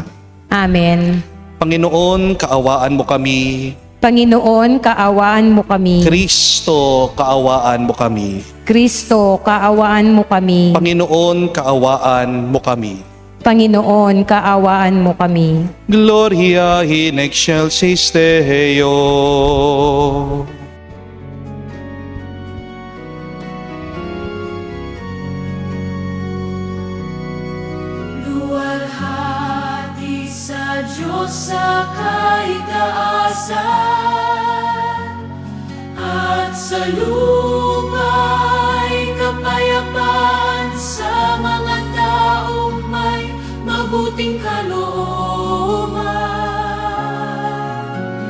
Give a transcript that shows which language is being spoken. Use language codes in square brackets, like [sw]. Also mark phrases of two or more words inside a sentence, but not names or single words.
[tl] Amen. Panginoon, kaawaan mo kami. Panginoon, kaawaan mo kami. Kristo, kaawaan mo kami. Kristo, kaawaan mo kami. Panginoon, kaawaan mo kami. Panginoon, kaawaan mo kami. [la] Gloria in excelsis Deo. [tl] Luwalhati sa Diyos sa kaitaasan, at sa lupa'y kapayapaan sa mga taong may mabuting kalooban.